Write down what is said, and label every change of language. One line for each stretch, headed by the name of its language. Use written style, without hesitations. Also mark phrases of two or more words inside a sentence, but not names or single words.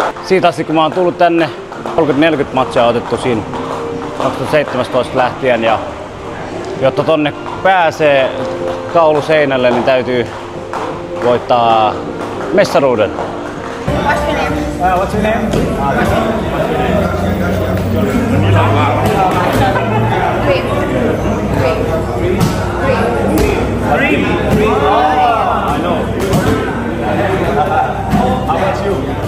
Finnish: Siitä asti kun mä oon tullut tänne, 30-40 matsia on otettu siinä 2017 lähtien. Ja jotta tonne pääsee kauluseinälle, niin täytyy voittaa mestaruuden.
English: What's your name? Green. I know. How about you?